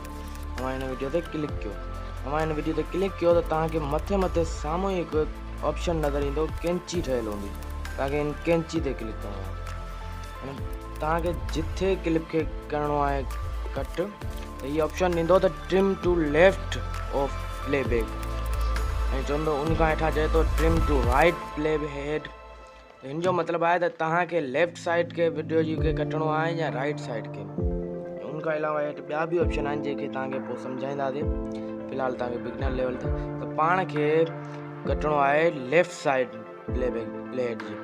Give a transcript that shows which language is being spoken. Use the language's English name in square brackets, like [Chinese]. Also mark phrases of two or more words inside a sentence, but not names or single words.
[Sindhi] तव्हां हिन वीडियो ते क्लिक कयो। तव्हां हिन वीडियो ते क्लिक कयो त तव्हांखे मथे साम्हूं ई हिकु ऑप्शन नज़र ईंदो, कैंची ठहियलु हूंदी। तव्हांखे हिन कैंची ते क्लिक करिणो आहे। तव्हांखे जिथे क्लिप खे करिणो आहे कट, त हीअ ऑप्शन ॾींदो त [English] trim to left of playback [Sindhi] ऐं चवंदो उन खां हेठां चए थो [English] trim to right play head. [Sindhi] हिन जो मतिलबु आहे त तव्हांखे [English] left side [Sindhi] खे वीडियो जी खे कटणो आहे या [English] right side [Sindhi] खे। उन खां अलावा हेठि ॿिया बि ऑप्शन आहिनि जेके तव्हांखे पोइ सम्झाईंदासीं। फ़िलहालु तव्हांखे [English] beginner level [Sindhi] ते त पाण खे कटणो आहे [English] left side play head [Sindhi] जी।